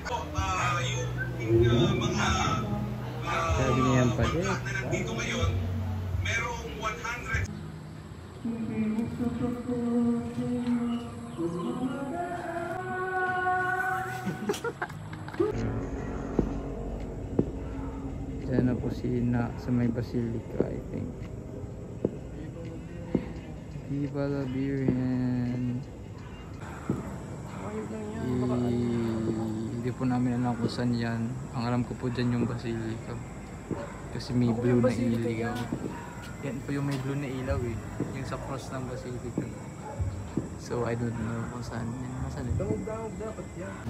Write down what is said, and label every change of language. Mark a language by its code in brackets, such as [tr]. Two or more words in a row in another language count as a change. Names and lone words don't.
[tl] So, yung mga bangka na nandito ngayon, merong 100. Diyan na po si Na sa may Basilica, [en] I think. [es] Viva la Virgen. [tl] Hindi po namin alam kung saan yan. Ang alam ko po dyan yung Basilica. Kasi may blue na ilaw. Yan po yung may blue na ilaw eh. Yung sa cross ng Basilica. [en] So I don't know [tl] kung saan yan. Nasaan ito? Dawag dapat yan.